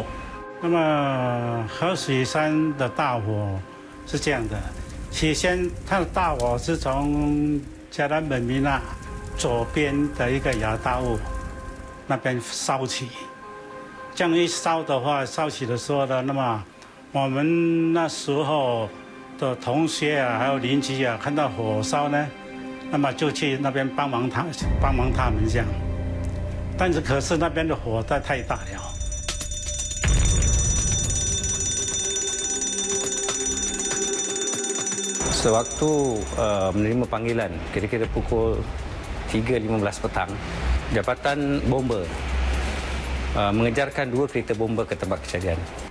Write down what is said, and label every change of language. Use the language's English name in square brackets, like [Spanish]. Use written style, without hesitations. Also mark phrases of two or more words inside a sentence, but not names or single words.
[Chinese] 那么河水山的大火是这样的，起先它的大火是从嘉南本民那左边的一个亚大屋那边烧起，这样一烧的话，烧起的时候呢，那么我们那时候的同学啊，还有邻居啊，看到火烧呢，那么就去那边帮忙他们这样，但是可是那边的火太大了。 [Malay] Sewaktu menerima panggilan kira-kira pukul 3.15 petang, Jabatan Bomba mengejarkan 2 kereta bomba ke tempat kejadian.